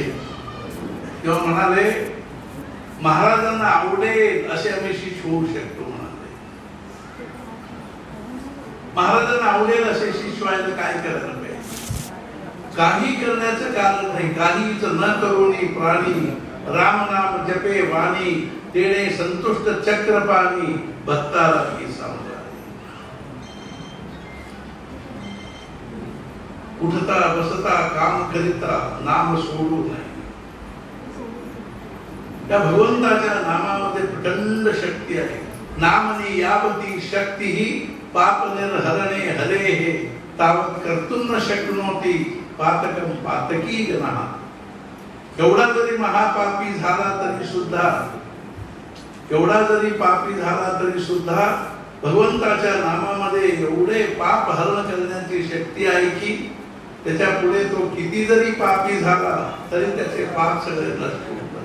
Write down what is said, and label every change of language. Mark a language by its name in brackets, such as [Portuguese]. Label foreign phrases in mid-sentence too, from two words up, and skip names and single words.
[Marathi] तेव्हा म्हणाले महाराजांना आवडेल असे आम्ही शिष्य होऊ शकतो म्हणाले. महाराजांना आवडेल असे शिष्य व्हायला काय करायला पाहिजे? काही करण्याचं कारण नाही. काहीच न करुणी प्राणी राम नाम जपे वाणी, तेणे संतुष्ट चक्रपाणी भक्ताला की समजा. उठता बसता काम करिता नाम सोडू नये. त्या भगवंताच्या नामामध्ये प्रचंड शक्ती आहे. [Sanskrit] नामनी यावती शक्ती ही पाप निर्हरणे हरे हे, तावत कर्तुम न शक्नोती पातकम पातकी जनः. [Marathi] एवढा जरी महापापी झाला तरी सुद्धा, एवढा जरी पापी झाला तरी सुद्धा भगवंताच्या नामामध्ये एवढे पाप हरण करण्याची शक्ती आहे की त्याच्या पुढे तो किती जरी पापी झाला तरी त्याचे पाप सगळे नष्ट होतात.